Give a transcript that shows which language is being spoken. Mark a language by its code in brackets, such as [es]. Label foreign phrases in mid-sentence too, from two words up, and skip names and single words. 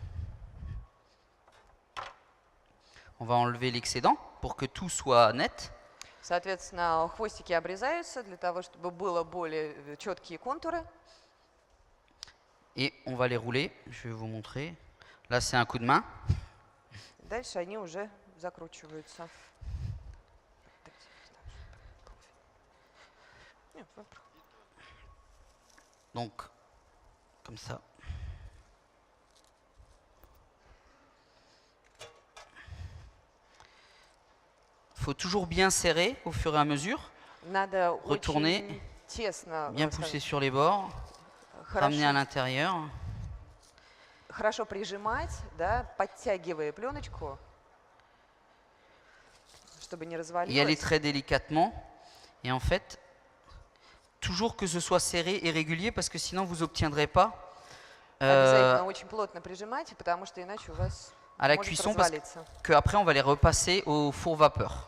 [fr] On va enlever l'excédent pour que tout soit net. [ru] Соответственно, хвостики обрезаются для того, чтобы было более четкие контуры. [fr] Et on va les rouler. Je vais vous montrer. Là, c'est un coup de main. [ru] Дальше они уже закручиваются. [fr] Donc, comme ça. Il faut toujours bien serrer au fur et à mesure, [ru] Надо [fr] Retourner. [ru] очень тесно, [fr] bien pousser sur les bords, ramener à l'intérieur. [ru] хорошо прижимать, да, подтягивая пленочку, чтобы не [fr] Y aller [ru] развалилось. [fr] très délicatement. Et en fait, toujours que ce soit serré et régulier, parce que sinon vous n'obtiendrez pas [ru] Обязательно очень плотно прижимайте, потому что иначе у вас [fr] à la [ru] может [fr] cuisson, parce [ru] развалиться. [fr] qu'après on va les repasser au four vapeur.